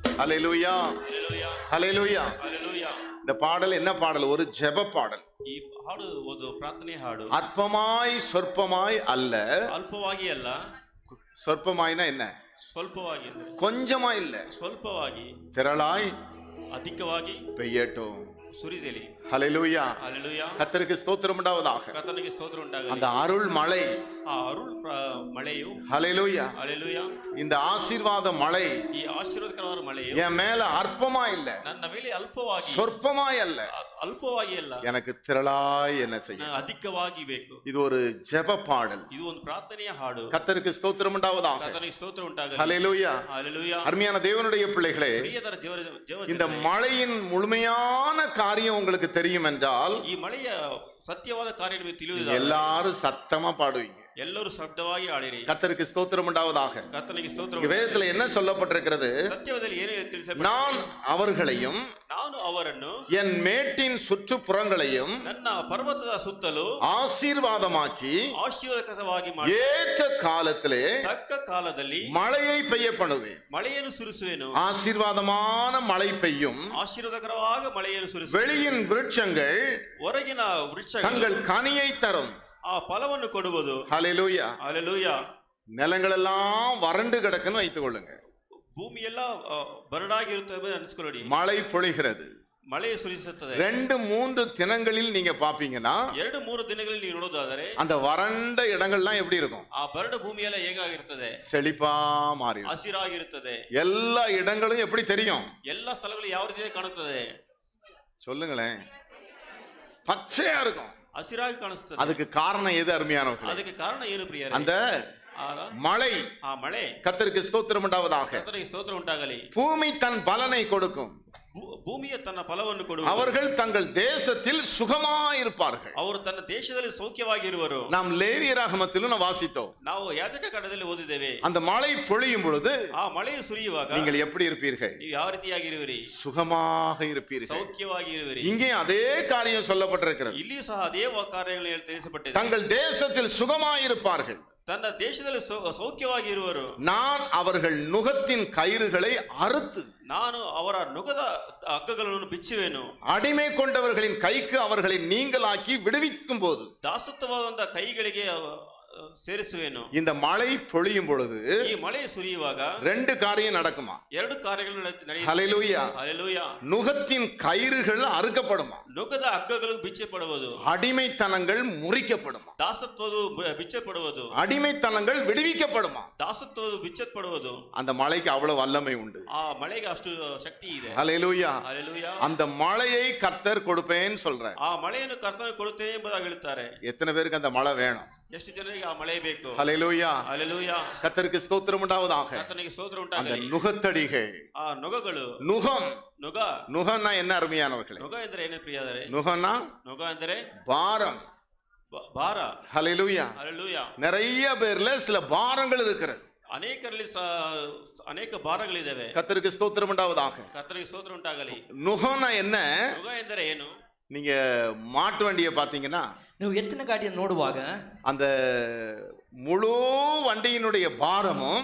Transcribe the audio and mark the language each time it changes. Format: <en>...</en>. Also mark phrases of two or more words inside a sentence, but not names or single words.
<ta>ஹல்லேலூயா</ta> <kn>Hallelujah.</kn> <ta>ஹல்லேலூயா.</ta> <kn>Hallelujah.</kn> <ta>இந்த பாடல் என்ன பாடல்? ஒரு ஜெப பாடல்.</ta> <kn>ಈ ಹಾಡು ಒಂದು ಪ್ರಾರ್ಥನೆ ಹಾಡು.</kn> <ta>அற்பமாய் சொற்பமாய் அல்ல.</ta> <kn>ಅಲ್ಪವಾಗಿ ಅಲ್ಲ.</kn> <ta>சொற்பமாய்னா என்ன?</ta> <kn>ಸ್ವಲ್ಪವಾಗಿ ಅಂದ್ರೆ</kn> <ta>கொஞ்சமா இல்ல,</ta> <kn>ಸ್ವಲ್ಪವಾಗಿ</kn> <ta>திரளாய்</ta> <kn>ಅಧಿಕವಾಗಿ</kn> <ta>பெய்யட்டும்.</ta> <kn>ಸುರಿಸಲಿ.</kn> <ta>ஹல்லேலூயா.</ta> <kn>Hallelujah.</kn> <ta>கர்த்தருக்கு ஸ்தோத்திரம் உண்டாவதாக.</ta> <kn>ಕರ್ತನಿಗೆ ಸ್ತೋತ್ರ ಉಂಟಾಗಲಿ.</kn> <ta>அந்த அருள் மழை,</ta> <kn>ಆ ಅರುಳ್ ಮಳೆಯು,</kn> <ta>ஹல்லேலூயா,</ta> <kn>Hallelujah,</kn> <ta>இந்த ஆசீர்வாத மழை</ta> <kn>ಈ ಆಶೀರ್ವಾದಕರವಾದ ಮಳೆಯು</kn> <ta>என் மேல அற்பமா இல்ல,</ta> <kn>ನನ್ನ ಮೇಲೆ ಅಲ್ಪವಾಗಿ,</kn> <ta>சொற்பமாய் அல்ல,</ta> <kn>ಅಲ್ಪವಾಗಿ ಅಲ್ಲ,</kn> <ta>எனக்கு திரளாய் என்ன செய்யும்.</ta> <kn>ಅಧಿಕವಾಗಿ ಬೇಕು.</kn> <ta>இது ஒரு ஜெப பாடல்.</ta> <kn>ಇದು ಒಂದು ಪ್ರಾರ್ಥನೆಯ ಹಾಡು.</kn> <ta>கர்த்தருக்கு ஸ்தோத்திரம் உண்டாவதாக.</ta> <kn>ಕರ್ತನಿಗೆ ಸ್ತೋತ್ರ ಉಂಟಾಗಲಿ.</kn> <ta>ஹல்லேலூயா.</ta> <kn>Hallelujah.</kn> <ta>அருமையான தேவனுடைய பிள்ளைகளே,</ta> <kn>ಪ್ರಿಯತರ</kn> <ta>இந்த மழையின் முழுமையான காரியம் உங்களுக்கு தெரியும் என்றால்</ta> <kn>ಈ ಮಳೆಯ ಸತ್ಯವಾದ ಕಾರ್ಯ ನಿಮಗೆ ತಿಳಿಯುವುದಿಲ್ಲ.</kn> <ta>எல்லாரும் சத்தமா பாடுவீங்க.</ta> <kn>ಎಲ್ಲರೂ ಶಬ್ದವಾಗಿ ಆಡಿರಿ.</kn> <ta>கர்த்தருக்கு ஸ்தோத்திரம் உண்டாவதாக.</ta> <kn>ಕರ್ತನಿಗೆ ಸ್ತೋತ್ರ.</kn> <ta>வேதத்துல என்ன சொல்லப்பட்டிருக்கிறது?</ta> <kn>ಸತ್ಯವಾದಲ್ಲಿ ಏನು ತಿಳಿಸಬೇಕು?</kn> <ta>நான் அவர்களையும்</ta> <kn>ನಾನು ಅವರನ್ನು</kn> <ta>என் மேட்டின் சுற்றுப்புறங்களையும்</ta> <kn>ನನ್ನ ಪರ್ವತದ ಸುತ್ತಲೂ</kn> <ta>ஆசீர்வாதமாக்கி</ta> <kn>ಆಶೀರ್ವಾದಕರವಾಗಿ ಮಾಡಿ</kn> <ta>ஏற்ற காலத்திலே</ta> <kn>ತಕ್ಕ ಕಾಲದಲ್ಲಿ</kn> <ta>மழையை பெய்ய பண்ணுவேன்.</ta> <kn>ಮಳೆಯನ್ನು ಸುರಿಸುವೆನು.</kn> <ta>ஆசீர்வாதமான மழை பெய்யும்.</ta> <kn>ಆಶೀರ್ವಾದಕರವಾಗಿ ಮಳೆಯನ್ನು ಸುರಿಸುವೆನು.</kn> <ta>வெளியின் விருட்சங்கள்</ta> <kn>ಹೊರಗಿನ ವೃಕ್ಷಗಳು</kn> <ta>தங்கள் கனியை தரும்.</ta> <kn>ಆ ಫಲವನ್ನು ಕೊಡುವುದು.</kn> <ta>ஹல்லேலூயா.</ta> <kn>Hallelujah.</kn> <ta>நிலங்கள் எல்லாம் வறண்டு கிடக்குன்னு வைத்துக் கொள்ளுங்க.</ta> <kn>ಭೂಮಿ ಎಲ್ಲ ಬರಡಾಗಿರುತ್ತದೆ ಅನಿಸ್ಕೊಳ್ಳಿ.</kn> <ta>மழை பொழிகிறது.</ta> <kn>ಮಳೆ ಸುರಿಸುತ್ತದೆ.</kn> <ta>2-3 தினங்களில் நீங்க பாப்பீங்கன்னா</ta> <kn>2-3 ದಿನಗಳಲ್ಲಿ ನೀವು ನೋಡೋದಾದರೆ</kn> <ta>அந்த வறண்ட இடங்கள்லாம் எப்படி இருக்கும்?</ta> <kn>ಆ ಬರಡು ಭೂಮಿ ಎಲ್ಲ ಹೇಗಾಗಿರುತ್ತದೆ?</kn> <ta>செழிப்பா மாறி</ta> <kn>ಹಸಿರಾಗಿರುತ್ತದೆ.</kn> <ta>எல்லா இடங்களும் எப்படி தெரியும்?</ta> <kn>ಎಲ್ಲ ಸ್ಥಳಗಳು ಯಾವ ರೀತಿ ಕಾಣುತ್ತದೆ?</kn> <ta>சொல்லுங்களேன். பச்சையா இருக்கும்.</ta> <kn>ಹಸಿರಾಗಿ ಕಾಣಿಸುತ್ತದೆ.</kn> <ta>அதுக்கு காரணம் எது அருமையானவர்களே?</ta> <kn>ಅದಕ್ಕೆ ಕಾರಣ ಏನು ಪ್ರಿಯರೇ?</kn> <ta>அந்த மழை.</ta> <kn>ಆ ಮಳೆ.</kn> <ta>கர்த்தருக்கு ஸ்தோத்திரம் உண்டாவதாக.</ta> <kn>ಕರ್ತನಿಗೆ ಸ್ತೋತ್ರ ಉಂಟಾಗಲಿ.</kn> <ta>பூமி தன் பலனை கொடுக்கும்.</ta> <kn>ಭೂಮಿಯ ತನ್ನ ಫಲವನ್ನು ಕೊಡುವುದು.</kn> <ta>அவர்கள் தங்கள் தேசத்தில் சுகமாயிருப்பார்கள்.</ta> <kn>ಅವರು ತನ್ನ ದೇಶದಲ್ಲಿ ಸೌಖ್ಯವಾಗಿರುವರು.</kn> <ta>நாம் லேவியராகமத்திலும் வாசித்தோம்.</ta> <kn>ನಾವು ಯಾಜಕ ಕಾಂಡದಲ್ಲಿ ಓದಿದ್ದೇವೆ.</kn> <ta>அந்த மழை பொழியும் பொழுது</ta> <kn>ಆ ಮಳೆಯು ಸುರಿಯುವಾಗ</kn> <ta>நீங்கள் எப்படி இருப்பீர்கள்?</ta> <kn>ನೀವು ಯಾವ ರೀತಿಯಾಗಿರುವಿರಿ?</kn> <ta>சுகமாக இருப்பீர்கள்.</ta> <kn>ಸೌಖ್ಯವಾಗಿರುವಿರಿ.</kn> <ta>இங்கே அதே காரியம் சொல்லப்பட்டிருக்கிறது.</ta> <kn>ಇಲ್ಲಿಯೂ ಸಹ ಅದೇ ಕಾರ್ಯಗಳು ತಿಳಿಸப்பಟ್ಟಿದೆ.</kn> <ta>தங்கள் தேசத்தில் சுகமாயிருப்பார்கள்.</ta> <kn>ತನ್ನ ದೇಶದಲ್ಲಿ ಸೌಖ್ಯವಾಗಿರುವರು.</kn> <ta>நான் அவர்கள் நுகத்தின் கயிறுகளை அறுத்து</ta> <kn>ನಾನು ಅವರ ನುಗದ ಹಗ್ಗಗಳನ್ನು ಬಿಚ್ಚುವೆನು.</kn> <ta>அடிமை கொண்டவர்களின் கைக்கு அவர்களை நீங்களாக்கி விடுவிக்கும் போது</ta> <kn>ದಾಸತ್ವವಾದ ಕೈಗಳಿಗೆ ಸೇರಿಸುವೆನು.</kn> <ta>இந்த மழை பொழியும் பொழுது</ta> <kn>ಈ ಮಳೆ ಸುರಿಯುವಾಗ</kn> <ta>2 காரியம் நடக்குமா?</ta> <kn>2 ಕಾರ್ಯಗಳು ನಡೆಯುತ್ತವೆ.</kn> <ta>ஹல்லேலூயா.</ta> <kn>Hallelujah.</kn> <ta>நுகத்தின் கயிறுகள் அறுக்கப்படுமா?</ta> <kn>ನುಗದ ಹಗ್ಗಗಳು ಬಿಚ್ಚಲ್ಪಡುವುದು.</kn> <ta>அடிமைத்தனங்கள் முறிக்கப்படுமா?</ta> <kn>ದಾಸತ್ವವು ಬಿಚ್ಚಲ್ಪಡುವುದು.</kn> <ta>அடிமைத்தனங்கள் விடுவிக்கப்படுமா?</ta> <kn>ದಾಸತ್ವವು ಬಿಚ್ಚಲ್ಪಡುವುದು.</kn> <ta>அந்த மழைக்கு அவ்வளவு வல்லமை உண்டு.</ta> <kn>ಆ ಮಳೆಗೆ ಅಷ್ಟು ಶಕ್ತಿ ಇದೆ.</kn> <ta>ஹல்லேலூயா.</ta> <kn>Hallelujah.</kn> <ta>அந்த மழையை கர்த்தர் கொடுப்பேன்னு சொல்றார்.</ta> <kn>ಆ ಮಳೆಯನ್ನು ಕರ್ತನಿಗೆ ಕೊಡುತ್ತೇನೆ ಎಂಬುದಾಗಿ ಹೇಳುತ್ತಾರೆ.</kn> <ta>எத்தனை பேருக்கு அந்த மழை வேணும்?</ta> <kn>ಎಷ್ಟು ಜನರಿಗೆ ಆ ಮಳೆ ಬೇಕು?</kn> <ta>ஹல்லேலூயா.</ta> <kn>Hallelujah.</kn> <ta>கர்த்தருக்கு ஸ்தோத்திரம் உண்டாவதாக.</ta> <kn>ಕರ್ತನಿಗೆ ಸ್ತೋತ್ರ</kn> <ta>அந்த</ta> <kn>ಉಂಟಾಗಲಿ.</kn> <ta>நுகத்தடிகள்,</ta> <kn>ಆ ನೊಗಗಳು,</kn> <ta>நுகம்.</ta> <kn>ನೊಗ,</kn> <ta>நுகம்னா என்ன அருமையானவர்களே?</ta> <kn>ನೊಗ ಎಂದರೆ ಏನು ಪ್ರಿಯರೇ?</kn> <ta>நுகம்னா</ta> <kn>ನೊಗ ಎಂದರೆ</kn> <ta>பாரம்.</ta> <kn>ಭಾರ.</kn> <ta>ஹல்லேலூயா.</ta> <kn>Hallelujah.</kn> <ta>நிறைய பேர்ல சில பாரங்கள் இருக்கிறது.</ta> <kn>ಅನೇಕರಲ್ಲಿ ಅನೇಕ ಭಾರಗಳಿದ್ದಾವೆ.</kn> <ta>கர்த்தருக்கு ஸ்தோத்திரம் உண்டாவதாக.</ta> <kn>ಕರ್ತನಿಗೆ ಸ್ತೋತ್ರ ಉಂಟಾಗಲಿ.</kn> <ta>நுகம்னா என்ன?</ta> <kn>ನೊಗ ಎಂದರೆ ಏನು?</kn> <ta>நீங்க மாட்டு வண்டியை பாத்தீங்கன்னா</ta> <kn>ನೀವು ಎತ್ತಿನ ಗಾಡಿಯನ್ನು ನೋಡುವಾಗ</kn> <ta>அந்த முழு வண்டியினுடைய பாரமும்</ta>